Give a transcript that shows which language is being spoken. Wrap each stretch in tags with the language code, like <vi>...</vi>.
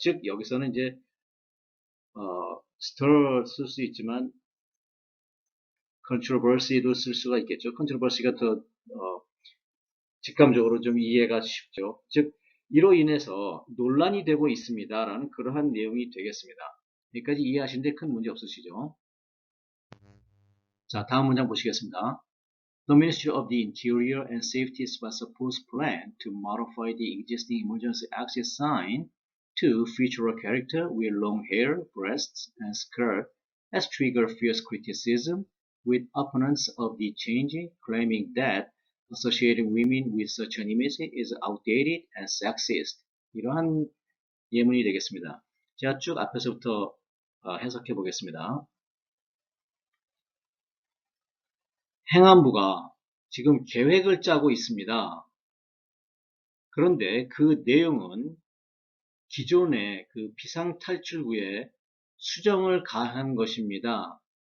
<ko>즉 여기서는 이제 stir 쓸 수 있지만 controversy도 쓸 수가 있겠죠. controversy가 더 직감적으로 좀 이해가 쉽죠. 즉 이로 인해서 논란이 되고 있습니다라는 그러한 내용이 되겠습니다. 여기까지 이해하시는데 큰 문제 없으시죠? 자, 다음 문장 보시겠습니다.</ko> <en>The Ministry of the Interior and Safety's was supposed plan to modify the existing emergency exit sign to feature a character with long hair, breasts, and skirt as trigger fierce criticism, with opponents of the change claiming that associating women with such an image is outdated and sexist.</en> <ko>이러한 예문이 되겠습니다. 제가 쭉 앞에서부터 해석해 보겠습니다. 행안부가 지금 계획을 짜고 있습니다. 그런데 그 내용은 기존의 그 비상탈출구에 수정을 가한 것입니다.</ko>